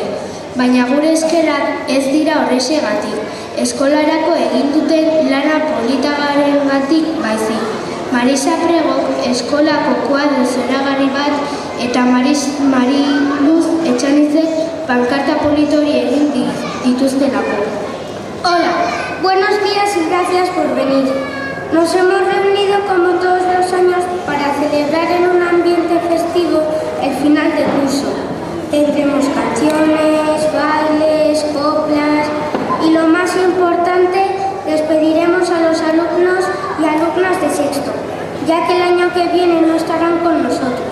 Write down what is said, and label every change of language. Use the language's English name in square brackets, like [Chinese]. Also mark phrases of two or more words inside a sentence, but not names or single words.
[Basque] Baina gure eskerrak ez dira horrexegatik, eskolarako egin duten lana politagarengatik baizik. Marisa Prego eskolako kuadro zoragarri bat eta Mariluz Etxanizek pankarta politori egin dituztelako. [Spanish] Hola, buenos días y gracias por venir. Nos hemos reunido como todos los años para celebrar en un ambiente festivo el final de curso. Tendremos canciones, bailes, coplas y lo más importante, despediremos a los alumnos y alumnas de sexto, ya que el año que viene no estarán con nosotros.